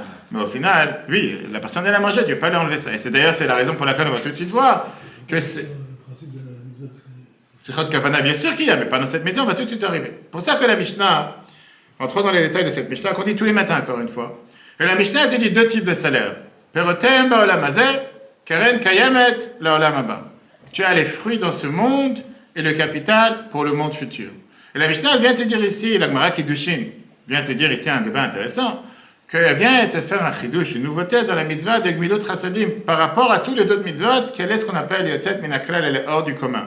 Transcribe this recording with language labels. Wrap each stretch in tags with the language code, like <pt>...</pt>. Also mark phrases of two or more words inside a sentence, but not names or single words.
<fr>Mais au final, oui, la personne elle a mangé, tu ne peux pas lui enlever ça. Et c'est d'ailleurs la raison pour laquelle on va tout de suite voir que c'est... Le principe de la mitzvah. C'est Chod Kavana, bien sûr qu'il y a, mais pas dans cette maison, on va tout de suite arriver. Pour ça que la Mishnah, entrons dans les détails de cette Mishnah, qu'on dit tous les matins encore une fois. Et la Mishnah te dit deux types de salaires.</fr> <he>פירותיהם בעולם הזה, קרן קיימת לעולם הבא.</he> <fr>Tu as les fruits dans ce monde et le capital pour le monde futur. Et la Mishnah vient te dire ici, la Gemara Kiddushin vient te dire ici un débat intéressant, qu'elle vient te faire un chidouche, une nouveauté dans la mitzvah de</fr> <he>גמילות חסדים.</he> <fr>Par rapport à tous les autres mitzvot, quel est ce qu'on appelle</fr> <he>יוצאת מן הכלל,</he> <fr>elle est hors du commun.</fr>